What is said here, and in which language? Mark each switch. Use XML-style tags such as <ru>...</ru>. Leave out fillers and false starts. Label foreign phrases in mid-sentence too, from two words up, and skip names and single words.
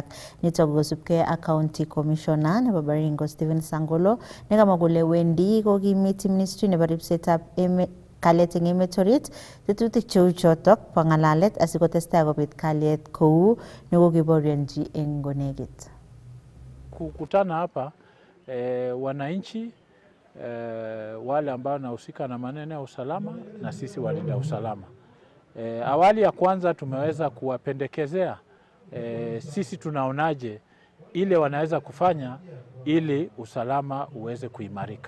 <kln>Nitok kosubkei ak</kln> <en>County Commissioner</en> <kln>nebo Baringo Stephen Sangolo nekamwa kole wendi kokimiti Ministry nebo ribsetab kalyet eng emet orit tetutik cheu chotok bo ng'alalet asikotestai kobit kalyet kou nekokiborionji eng konekit.</kln> <sw>Kukutana hapa wananchi wale ambao wanahusika na maneno ya usalama na sisi walinda usalama. Awali ya kwanza tumeweza kuwapendekezea sisi tunaonaje ile wanaweza kufanya ili usalama uweze kuimarika.</sw>